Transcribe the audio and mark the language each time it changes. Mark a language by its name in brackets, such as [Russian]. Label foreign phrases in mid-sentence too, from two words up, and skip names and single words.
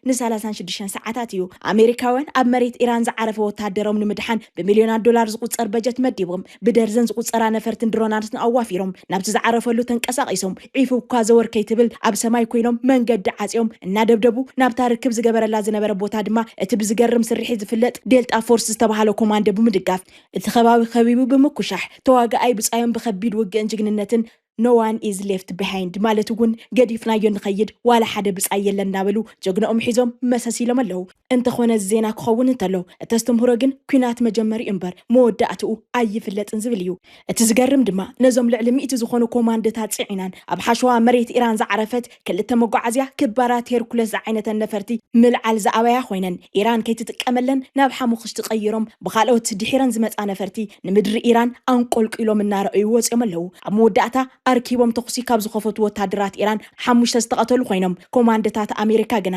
[Tigrinya] ን36 ሰዓታት እዩ ኣሜሪካውያን ኣብ መሬት ኢራን ዝዓረፈ ወታደሮም ንምድሓን ብሚልዮናት ዶላር ዝቁፀር በጀት መዲቦም ብደርዘን ዝቁፀራ ነፈርትን ድሮናትን ኣዋፊሮም ናብቲ ዝዓረፈሉ ተንቀሳቂሶም ዒፉ እኳ ዘወርከይ ትብል ኣብ ሰማይ ኮይኖም መንገዲ ዓፂኦም እናደብደቡ ናብታ ርክብ ዝገበረላ ዝነበረ ቦታ ድማ እቲ ብዝገርም ስርሒት ዝፍለጥ ዴልታ ፎርስ ዝተባሃለ ኮማንዶ ብምድጋፍ እቲ ከባቢ ከቢቡ ብምኩሻሕ ተዋጋኣይ ብፃዮም ብከቢድ ውግእን ጅግንነትን [English] No one is left behind [Tigrinya] ማለት እውን ገዲፍናዮ ንኸይድ ዋላ ሓደ ብፃይ የለን እናበሉ ጀግኖኦም ሒዞም መሰሲሎም ኣለዉ እንተኾነ ዜና ክኸውን እንተሎ እተስተምህሮ ግን ኩናት መጀመሪ እምበር መወዳእትኡ ኣይፍለጥን ዝብል እዩ እቲ ዝገርም ድማ ነዞም ልዕሊ 100 ዝኾኑ ኮማንዶታት ጽዒናን ኣብ ሓሸዋ መሬት ኢራን ዝዓረፈት ክልተ መጓዓዝያ ክባራት ሄርኩለስ ዝዓይነተ ነፈርቲ ምልዓል ዝኣበያ ኮይነን ኢራን ከይትጥቀመለን ናብ ሓሙኽሽ ትቀይሮም ብኻልኦት ድሒረን ዝመፃ ነፈርቲ ንምድሪ ኢራን አንቆልቂሎም እናረኣዩ ወፅዮም ኣለዉ ኣብ መወዳእታ ኣርኪቦም ተኽሲ ካብ ዝኸፈቱ ወታደራት ኢራን 5 ዝተቐተሉ ኮይኖም ኮማንዶታት ኣሜሪካ ግና